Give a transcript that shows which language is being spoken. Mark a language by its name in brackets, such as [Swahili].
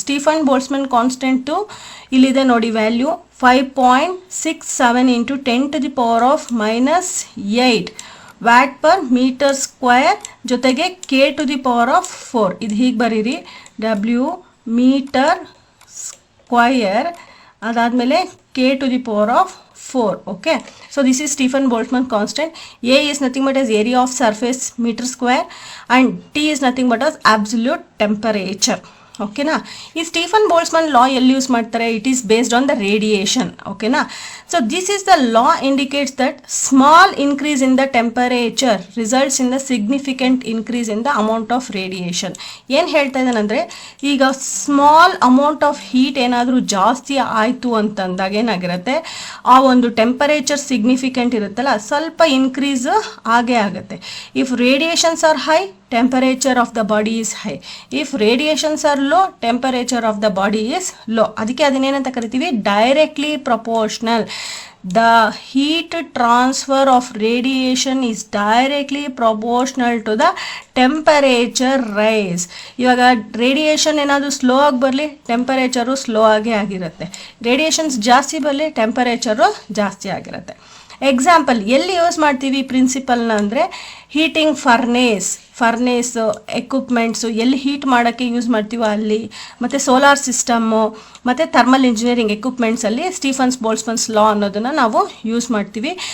[Kannada] Stefan Boltzmann constant ಇಲ್ಲಿದೆ ನೋಡಿ, value 5.67 into 10 to the power of -8 watt per metre square, ಜೊತೆಗೆ K to the power of 4. ಇದು ಹೀಗೆ ಬರೀರಿ, W ಮೀಟರ್ ಸ್ಕ್ವಯರ್, ಅದಾದಮೇಲೆ K to the power of 4. [English] Okay, so this is Stephen Boltzmann constant. A is nothing but as area of surface meter square and T is nothing but as absolute temperature. [Kannada] ಓಕೆನಾ. ಈ Stefan Boltzmann ಲಾ ಎಲ್ಲಿ use ಮಾಡ್ತಾರೆ? [English] It is based on the radiation. [Kannada] ಓಕೆನಾ. [English] So this is the law indicates that small increase in the temperature results in the significant increase in the amount of radiation. [Kannada] ಏನು ಹೇಳ್ತಾ ಇದ್ದಾನಂದರೆ, ಈಗ [English] small amount of heat [Kannada] ಏನಾದರೂ ಜಾಸ್ತಿ ಆಯಿತು ಅಂತಂದಾಗ ಏನಾಗಿರುತ್ತೆ, ಆ ಒಂದು ಟೆಂಪರೇಚರ್ ಸಿಗ್ನಿಫಿಕೆಂಟ್ ಇರುತ್ತಲ್ಲ, ಸ್ವಲ್ಪ ಇನ್ಕ್ರೀಸ್ ಆಗೇ ಆಗುತ್ತೆ. [English] If radiations are high, temperature of the body is high. If radiations are low, temperature of the body is low. [Kannada] ಅದಕ್ಕೆ ಅದನ್ನೇನಂತ ಕರಿತೀವಿ? [English] Directly proportional. The heat transfer of radiation is directly proportional to the temperature rise. [Kannada] ಇವಾಗ radiation ಏನಾದರೂ slow ಆಗಿ ಬರಲಿ, temperature slow ಆಗೇ ಆಗಿರುತ್ತೆ. Radiations ಜಾಸ್ತಿ ಬರಲಿ, ಟೆಂಪರೇಚರು ಜಾಸ್ತಿ ಆಗಿರುತ್ತೆ. ಎಕ್ಸಾಂಪಲ್ ಎಲ್ಲಿ ಯೂಸ್ ಮಾಡ್ತೀವಿ ಪ್ರಿನ್ಸಿಪಲ್ನ ಅಂದರೆ, ಹೀಟಿಂಗ್ ಫರ್ನೇಸ್ ಎಕ್ವಿಪ್ಮೆಂಟ್ಸು ಎಲ್ಲಿ ಹೀಟ್ ಮಾಡೋಕ್ಕೆ ಯೂಸ್ ಮಾಡ್ತೀವೋ ಅಲ್ಲಿ, ಮತ್ತು ಸೋಲಾರ್ ಸಿಸ್ಟಮ್ಮು ಮತ್ತು ಥರ್ಮಲ್ ಇಂಜಿನಿಯರಿಂಗ್ ಎಕ್ವಿಪ್ಮೆಂಟ್ಸಲ್ಲಿ ಸ್ಟೀಫನ್ಸ್ ಬೋಲ್ಟ್ಜ್ಮನ್ಸ್ ಲಾ ಅನ್ನೋದನ್ನು ನಾವು ಯೂಸ್ ಮಾಡ್ತೀವಿ.